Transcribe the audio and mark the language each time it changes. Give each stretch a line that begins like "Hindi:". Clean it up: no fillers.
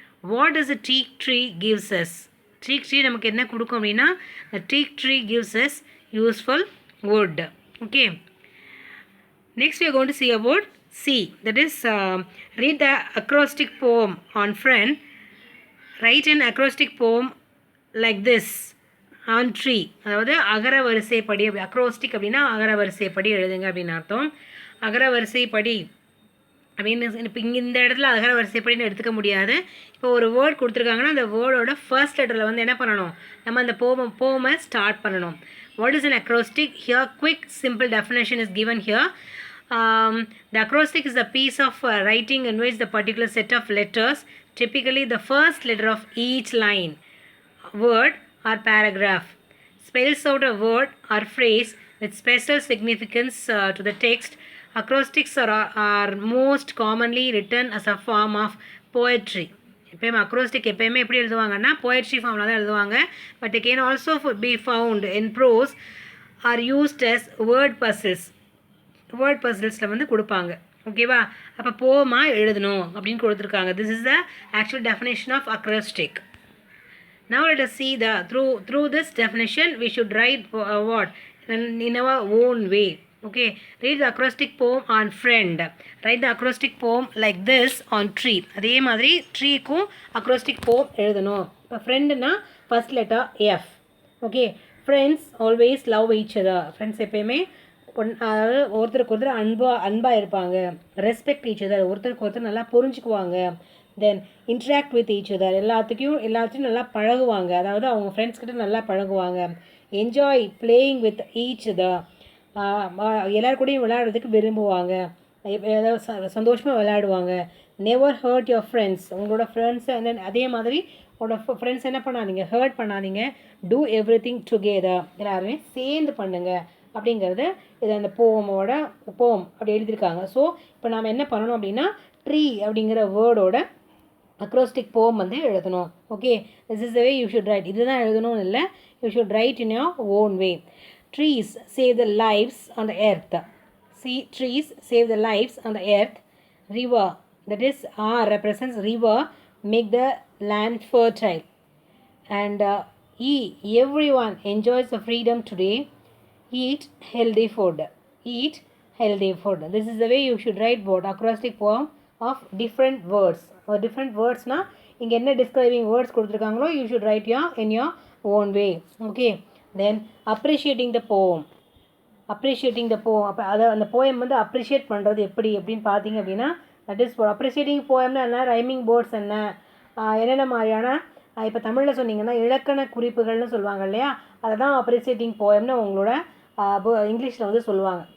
English: What does the teak tree gives us? Teak tree
Tamil: நமக்கு என்ன கொடுக்கும் அப்படின்னா,
English: the teak tree gives us useful wood. Okay. Next we are going to see about C. That is, read the acrostic poem on friend. Write an acrostic poem like this on tree.
Tamil: அதாவது அகர வரிசைப்படி. Acrostic அப்படின்னா அகர வரிசைப்படி எழுதுங்க அப்படின்னு அர்த்தம். அகர வரிசைப்படி அப்படின்னு இப்போ இங்கே இந்த இடத்துல அகர வரிசைப்படின்னு எடுத்துக்க முடியாது. இப்போ ஒரு வேர்ட் கொடுத்துருக்காங்கன்னா அந்த வேர்டோட ஃபர்ஸ்ட் லெட்டரில் வந்து என்ன பண்ணணும், நம்ம அந்த போமை ஸ்டார்ட் பண்ணணும்.
English: What is an acrostic? Here quick simple definition is given here. The acrostic is a piece of writing in which the particular set of letters, typically the first letter of each line, word or paragraph, spells out a word or phrase with special significance to the text. Acrostics are most commonly written as a form of poetry.
Tamil: எப்பயுமே acrostic எப்பயுமே எப்படி எழுதுவாங்கன்னா poetry ஃபார்மில் தான் எழுதுவாங்க.
English: But it can also be found in prose or used as word puzzles.
Tamil: Word பசில்ஸில் வந்து கொடுப்பாங்க. ஓகேவா? அப்போ போமாக எழுதணும் அப்படின்னு கொடுத்துருக்காங்க.
English: This is the actual definition of acrostic. Now let us see through this definition we should write what in our own way. Okay, read the acrostic poem on friend. Write the acrostic poem like this on tree.
Tamil: அதே மாதிரி ட்ரீக்கும் acrostic poem எழுதணும். இப்போ ஃப்ரெண்டுனா first letter F. Okay,
English: Friends always love each other.
Tamil: Friends எப்பயுமே அதாவது ஒருத்தருக்கு ஒருத்தர் அன்பாக இருப்பாங்க.
English: respect each other,
Tamil: ஒருத்தருக்கு ஒருத்தர் நல்லா புரிஞ்சுக்குவாங்க.
English: then interact with each other,
Tamil: எல்லாத்தையும் நல்லா பழகுவாங்க. அதாவது அவங்க ஃப்ரெண்ட்ஸ் கிட்ட நல்லா பழகுவாங்க.
English: enjoy playing with each other,
Tamil: எல்லாருக்கூடையும் விளையாடுறதுக்கு விரும்புவாங்க. ஏதாவது சந்தோஷமாக விளையாடுவாங்க.
English: never hurt your friends,
Tamil: உங்களோட ஃப்ரெண்ட்ஸை அதே மாதிரி உங்களோட ஃப்ரெண்ட்ஸ் என்ன பண்ணாதீங்க, ஹர்ட் பண்ணாதீங்க.
English: do everything together,
Tamil: எல்லாருமே சேர்ந்து பண்ணுங்கள் அப்படிங்கிறது இது அந்த போம் அப்படி எழுதியிருக்காங்க. ஸோ இப்போ நாம் என்ன பண்ணணும் அப்படின்னா ட்ரீ அப்படிங்கிற வேர்டோட அக்ரோஸ்டிக் போம் வந்து எழுதணும்.
English: Okay, this is the way you should write.
Tamil: இதுதான் எழுதணும்னு இல்லை,
English: You should write in your own way. Trees save the lives on the earth. Trees save the lives on the earth. River, that is R represents river, make the land fertile. And everyone enjoys the freedom today. Eat healthy food. Eat healthy food. This is the way you should write board acrostic poem of different words. Or different words
Tamil: na inga enna describing words கொடுத்திருக்காங்களோ
English: you should write in your own way. Okay, then appreciating the poem. Appreciating the poem.
Tamil: அப்போ அதை அந்த poem வந்து appreciate பண்ணுறது எப்படின்னு பார்த்தீங்க அப்படின்னா,
English: that is for appreciating போயம்னா
Tamil: என்ன, ரைமிங் போர்ட்ஸ் என்னென்ன மாதிரியான இப்போ தமிழில் சொன்னீங்கன்னா இலக்கண குறிப்புகள்னு சொல்லுவாங்க இல்லையா, அதை தான் அப்ரிசியேட்டிங் போயம்னு உங்களோட இங்கிலீஷில் வந்து சொல்லுவாங்க.